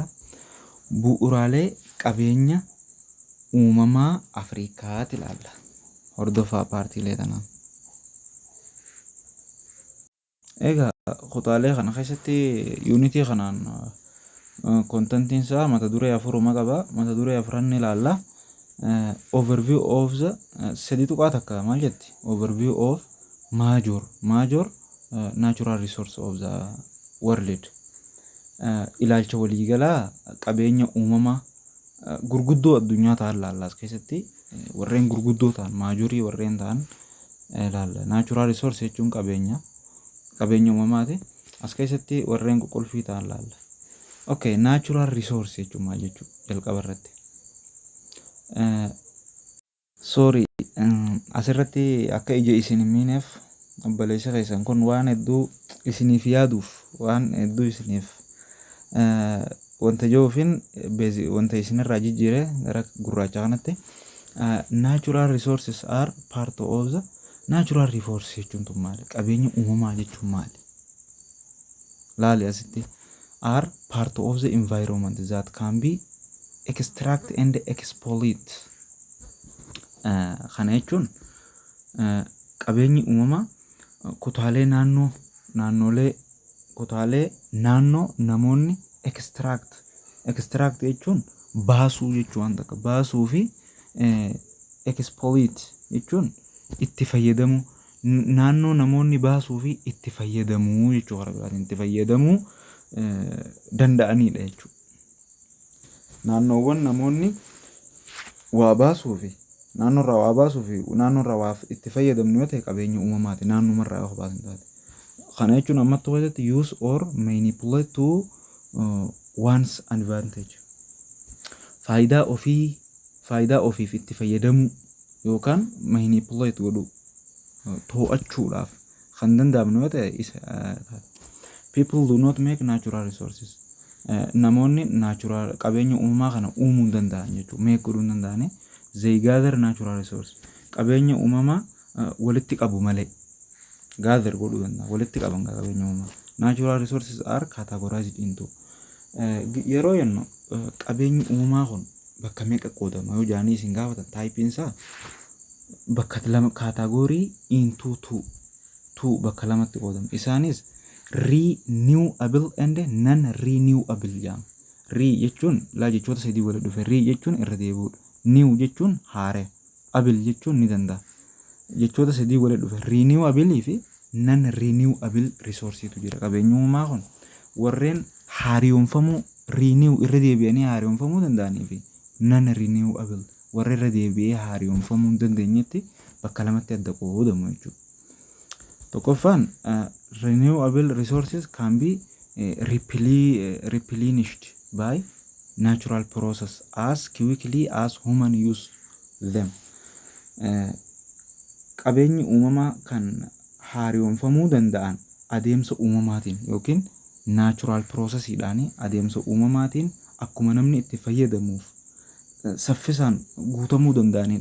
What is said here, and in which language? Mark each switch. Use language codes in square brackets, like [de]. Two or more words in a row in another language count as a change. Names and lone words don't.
[om] Bu'uuraalee qabeenya uumamaa Afriikaati ilaalla. Hordofaa paartiilee tanaa. Egaa kutaalee kana keessatti yuunitii kanaan kontentiin isaa mata duree afuruma qaba. Mata duree afuran ilaalla. [en] Overview of the [om] sadi tuqaa takka maal jetti? [en] Overview of major natural resource of the world. [om] Ilaalcha waliigalaa qabeenya uumamaa gurguddoo addunyaa ta'an ilaalla. As keessatti warreen gurguddoo ta'an maajorii warreen ta'an ilaalla. [en] Natural resource [om] jechuun qabeenya uumamaati. As keessatti warreen qulqulluu ta'an ilaalla. Okay, [en] natural resource [om] jechuun maal jechuudha? Jalqaba irratti. Sorry, asirratti akka ija isin hin miineef obboleessa keessan kun waan hedduu isiniif yaaduuf waan hedduu isiniif wanta jiruufin wanta isinirraa jijjiiree gara gurraacha kanatti [en] natural resources are part of the natural resource [om] jechuun tun maali? Qabeenya uumamaa jechuun maali? Laali asitti [en] are part of the environment that can be extract and exploit. [om] Kana jechuun qabeenyi uumamaa kutaalee naannoo namoonni extract jechuun baasuu jechuu waan takka baasuu fi exploit jechuun itti fayyadamuu naannoo namoonni baasuu fi itti fayyadamuu jechuu karaa biraatiin itti fayyadamuu danda'anidha jechuudha. Naannoowwan namoonni waa baasuu fi naannoorraa waa itti fayyadamnu yoo ta'e qabeenya uumamaati. Naannomarraa yoo baasan taate. Kana jechuun ammatti keessatti [en] use or manipulate to one's advantage. [om] Faayidaa ofiif itti fayyadamuu yookaan manipulate godhuu to'achuudhaaf kan danda'amnu yoo ta'e [en] people do not make natural resources. [om] Namoonni natural qabeenya uumamaa kana uumuu hin danda'an jechuudha. Make godhuu hin danda'ani. [en] They gather natural resource. [om] Qabeenya uumamaa walitti qabu malee. Gather godhuu danda'a. Walitti qaban qabeenya uumamaa. [en] Natural resources are categorized into. [om] Yeroo jennu qabeenyi uumamaa kun bakka meeqa qoodama yoo jaanii isin gaafatan taayipiin isaa bakka lama [en] category into two [om] bakka lamatti qoodama. [en] Isaanis renewable and non-renewable jedhama. [om] Re jechuun laa jechoota sadii walitti dhufe. Re jechuun irra deebi'uudha. New jechuun haaree. Able jechuun ni danda'a. Jechoota sadii walitti dhufe. Renewable fi non-renewable resourceetu jira. Qabeenyi uumamaa kun warreen haaromfamuu irra deebi'anii haaromfamuu danda'anii fi non-renewable warra irra deebi'ee haaromfamuu hin dandeenyetti bakka lamatti adda qoodamu jechuudha. [en] Tokkoffaan renewable resources can be replenished by natural process as quickly as human use them. [om] Qabeenyi uumamaa kan haaromfamuu danda'an adeemsa uumamaatiin yookiin naachuraal piroosesiidhaan adeemsa uumamaatiin akkuma namni itti fayyadamuuf saffisaan guutamuu danda'anidha.